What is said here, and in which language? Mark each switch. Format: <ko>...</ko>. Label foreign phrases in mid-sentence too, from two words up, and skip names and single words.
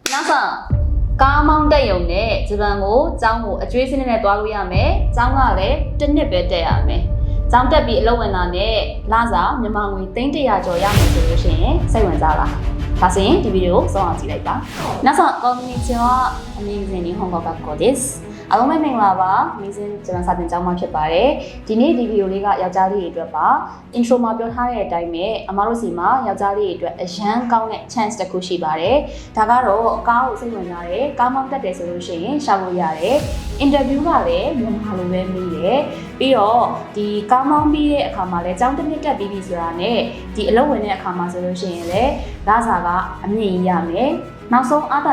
<my>ကားမောင်းတက်ရုံနဲ့ဂျပန်ကိုကျောင်းကိုအကျွေးစနစ်နဲ့တွားလို့ရမယ်။ကျောင်းကလည်းတစ်နှစ်ပဲတက်ရမယ်။ကျောင်းတက်ပြီးအလုပ်ဝင်တာနဲ့လစာမြန်မာငွေ300ကျော်ရမယ်ဆိုလို့ရှိရင်စိတ်ဝင်စားလား။ဒါဆိုရင်ဒီဗီဒီယိုကိုစောင့်အောင်ကြည့်လိုက်ပါ။</my> <ja>皆さんこんにちは。Amazing 日本語学校です。</ja> <my>အားလုံးပဲမင်္ဂလာပါ Amazing ဂျပန်စာသင်ကျောင်းမှာဖြစ်ပါတယ်ဒီနေ့ဒီဗီဒီယိုလေးကယောက်ျားလေးတွေအတွက်ပါ intro မှာပြောထားတဲ့အတိုင်းပဲအမတို့စီမှာယောက်ျားလေးတွေအတွက်အရန်ကောင်းတဲ့ chance တစ်ခုရှိပါတယ်ဒါကတော့ကားကိုစိတ်ဝင်စားတယ်ကားမောင်းတက်တယ်ဆိုလို့ရှိရင်ရှာ လို့ရတယ် interview ကလည်းမြန်မာလိုပဲမေးတယ်ပြီးတော့ဒီကားမောင်းပြီးတဲ့အခါမှာလည်းကျောင်းတစ်နှစ်တက်ပြီးပြီဆိုတာနဲ့ဒီအလုပ်ဝင်တဲ့အခါမှာဆိုလို့ရှိရင်လည်းလစာကအမြင့်ကြီးရမယ်နောက်ဆုံးအားသာ</my>